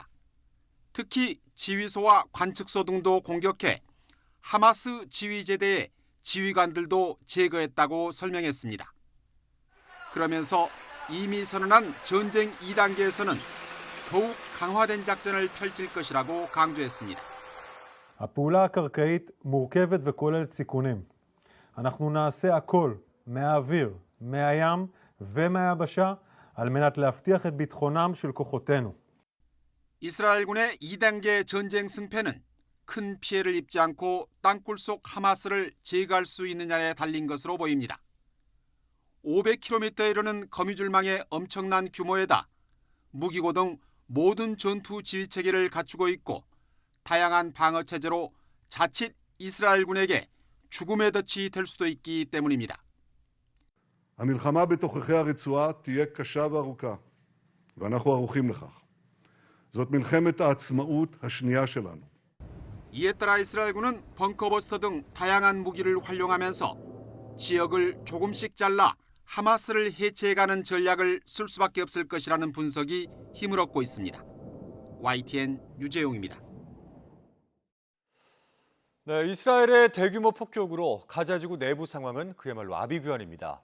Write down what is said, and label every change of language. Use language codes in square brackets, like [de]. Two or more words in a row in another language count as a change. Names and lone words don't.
[ko] 특히 지휘소와 관측소 등도 공격해 하마스 지휘제대의 지휘관들도 제거했다고 설명했습니다. 그러면서 이미 선언한 전쟁 2단계에서는 더욱 강화된 작전을 펼칠 것이라고 강조했습니다. [he] הפעולה הקרקעית מורכבת וכוללת סיכונים. אנחנו נעשה הכל מהאוויר, מהים ומהיבשה על מנת להבטיח את ביטחונם של כוחותינו. [ko] 이스라엘군의 2단계 전쟁 승패는 큰 피해를 입지 않고 땅굴 속 하마스를 제거할 수 있느냐에 달린 것으로 보입니다. 500km에 이르는 거미줄망의 엄청난 규모에다 무기고 등 모든 전투 지휘 체계를 갖추고 있고 다양한 방어 체제로 자칫 이스라엘군에게 죽음의 덫이 될 수도 있기 때문입니다. [he] המלחמה בתוככי הרצועה תהיה קשה וארוכה, ואנחנו ערוכים לכך. זאת מלחמת העצמאות השנייה שלנו. [ko] 이에 따라 이스라엘군은 벙커버스터 등 다양한 무기를 활용하면서 지역을 조금씩 잘라 하마스를 해체해가는 전략을 쓸 수밖에 없을 것이라는 분석이 힘을 얻고 있습니다. YTN 유재용입니다. 네, 이스라엘의 대규모 폭격으로 가자지구 내부 상황은 그야말로 아비규환입니다.